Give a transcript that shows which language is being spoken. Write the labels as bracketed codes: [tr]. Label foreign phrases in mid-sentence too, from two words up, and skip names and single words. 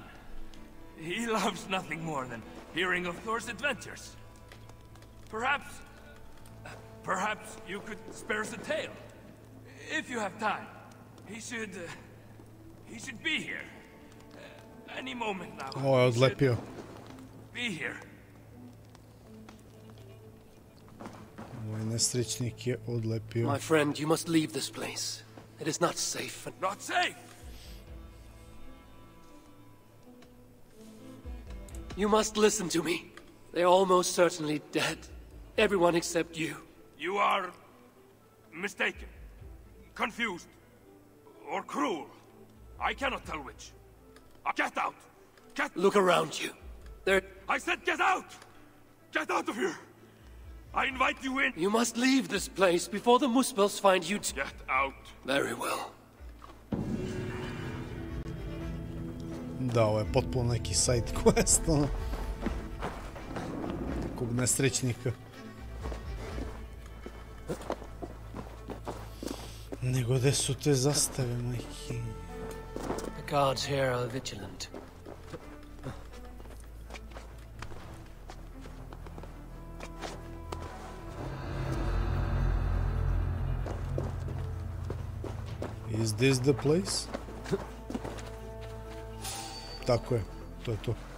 [en] He loves nothing more than hearing of Thor's adventures. Perhaps you could spare us a tale. If you have time. He should be here. Any moment now. [sr] Ovo je odlepio. [en] Be here. [sr] Ovaj nesrećnik je odlepio. [en] My friend, you must leave this place. It is not safe. Not safe! You must listen to me. They are almost certainly dead. Everyone except you. You are mistaken, confused, or cruel. I cannot tell which. Get out! Look around you. I said get out! Get out of here! I invite you in! You must leave this place before the Muspels find you. Get out! Very well. [sr] Da, ovo je potpuno neki [en] side quest, [sr] ono. Nekog nesrećnika. Nego gde su te zastave, majke? [en] The guards here are vigilant. Is this the place? [sr] Tako je, to je to.